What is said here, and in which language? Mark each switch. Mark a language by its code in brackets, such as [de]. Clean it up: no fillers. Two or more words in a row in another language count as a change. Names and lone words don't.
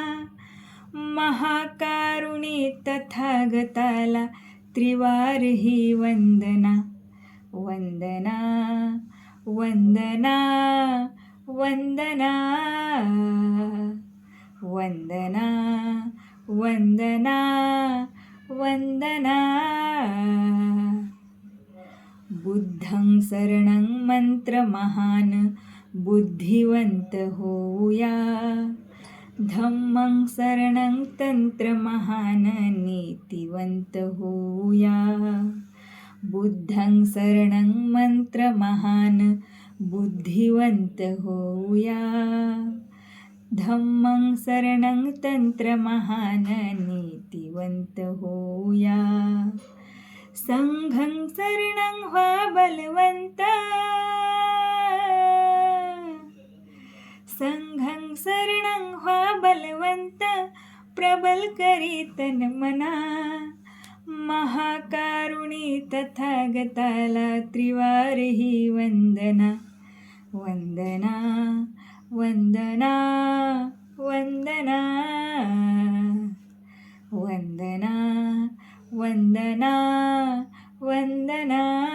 [mr] महाकारुणी तथागताला त्रिवार ही वंदना. वंदना वंदना वंदना वंदना वंदना वंदना. [pi] बुद्धं शरणं [mr] मंत्रमहान, बुद्धिवंत होऊया. [pi] धम्मं शरणं [mr] तंत्रमहान, नीतिवंत होऊया. [pi] बुद्धं शरणं [mr] मंत्रमहान, बुद्धिवंत होऊया. [pi] धम्मं शरणं [mr] तंत्रमहान, नीतिवंत होऊया. [pi] संघं शरणं [mr] व्हा बलवंत, [pi] संघं शरणं [mr] व्हा बलवंत, प्रबल करी तन मना. महाकारुणी तथागताला त्रिवार ही वंदना. वंदना वंदना वंदना वंदना वंदना वंदना.